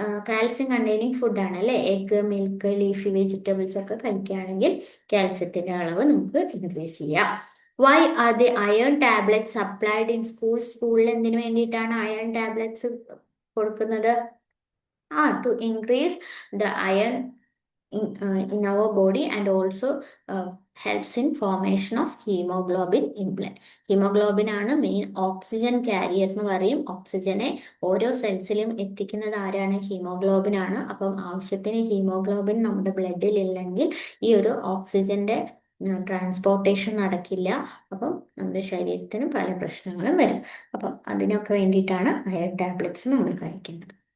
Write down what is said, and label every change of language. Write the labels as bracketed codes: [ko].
[ml] Calcium containing ഫുഡാണ് അല്ലേ? Egg, milk, leafy vegetables ഒക്കെ കഴിക്കുകയാണെങ്കിൽ കാൽസ്യത്തിന്റെ അളവ് നമുക്ക് ഇൻക്രീസ് ചെയ്യാം. [en] why are the iron tablets supplied in [ml] സ്കൂളിൽ എന്തിനു വേണ്ടിയിട്ടാണ് അയൺ ടാബ്ലറ്റ്സ് കൊടുക്കുന്നത്? [en] To increase the iron in our body, and also helps in formation of hemoglobin in blood. [ml] Haemoglobin ആണ് മെയിൻ ഓക്സിജൻ കാരിയർ എന്ന് പറയും. ഓക്സിജനെ ഓരോ സെൽസിലും എത്തിക്കുന്നത് ആരാണ്? ഹീമോഗ്ലോബിൻ ആണ്. അപ്പം ആവശ്യത്തിന് ഹീമോഗ്ലോബിൻ നമ്മുടെ ബ്ലഡിൽ ഇല്ലെങ്കിൽ ഈ ഒരു ഓക്സിജന്റെ ട്രാൻസ്പോർട്ടേഷൻ നടക്കില്ല. അപ്പം നമ്മുടെ ശരീരത്തിന് പല പ്രശ്നങ്ങളും വരും. അപ്പം അതിനൊക്കെ വേണ്ടിയിട്ടാണ് അയൺ ടാബ്ലറ്റ്സ് നമ്മൾ കഴിക്കേണ്ടത്.